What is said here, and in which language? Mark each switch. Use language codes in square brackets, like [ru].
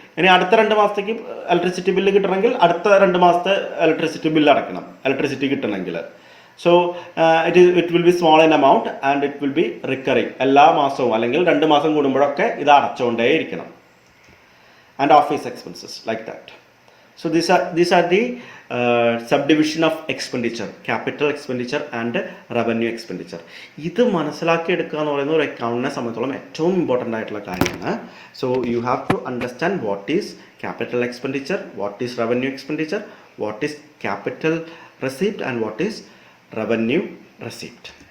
[ml] ഇനി അടുത്ത 2 മാസത്തേക്ക് ഇലക്ട്രിസിറ്റി ബില്ല് കിട്ടണമെങ്കിൽ അടുത്ത 2 മാസത്തെ ഇലക്ട്രിസിറ്റി ബില്ല് അടയ്ക്കണം, ഇലക്ട്രിസിറ്റി കിട്ടണമെങ്കിൽ. [en] So it will be small in amount and it will be recurring. [ml] എല്ലാ മാസവും അല്ലെങ്കിൽ 2 മാസം കൂടുമ്പോഴൊക്കെ ഇത് അടച്ചുകൊണ്ടേ ഇരിക്കണം. [en] And office expenses like that. So these are the subdivision of expenditure, capital expenditure and revenue expenditure. [ml] ഇത് മനസ്സിലാക്കിയെടുക്കുക എന്ന് പറയുന്നത് ഒരു അക്കൗണ്ടിനെ സംബന്ധിച്ചോളം ഏറ്റവും ഇമ്പോർട്ടൻ്റ് ആയിട്ടുള്ള കാര്യമാണ്. [en] So you have to understand what is capital expenditure, what is revenue expenditure, what is capital receipt and what is revenue receipt.